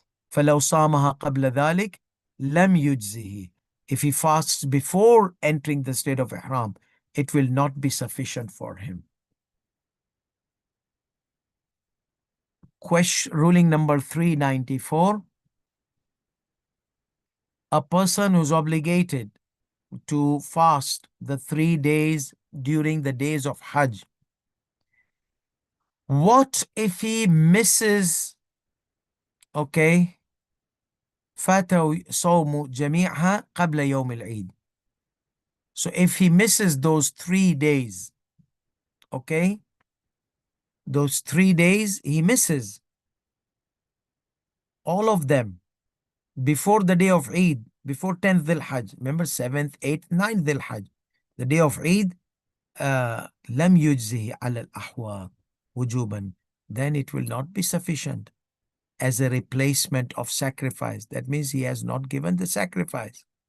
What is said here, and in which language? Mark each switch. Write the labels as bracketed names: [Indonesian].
[Arabic] فلو صامها قبل ذلك لم يجزه. [English] If he fasts before entering the state of ihram, it will not be sufficient for him. Ruling number 394. A person who's obligated to fast the 3 days during the days of Hajj. What if he misses, okay, [Arabic] فاته صوم جميعها قبل يوم العيد. [English] So if he misses those 3 days, okay, those 3 days he misses all of them before the day of Eid, before 10th Dhul Hajj. Remember 7th, 8th, 9th Dhul Hajj. The day of Eid, [Arabic] لم يجزه على الأحوال وجوبا. [English] Then it will not be sufficient as a replacement of sacrifice. That means he has not given the sacrifice.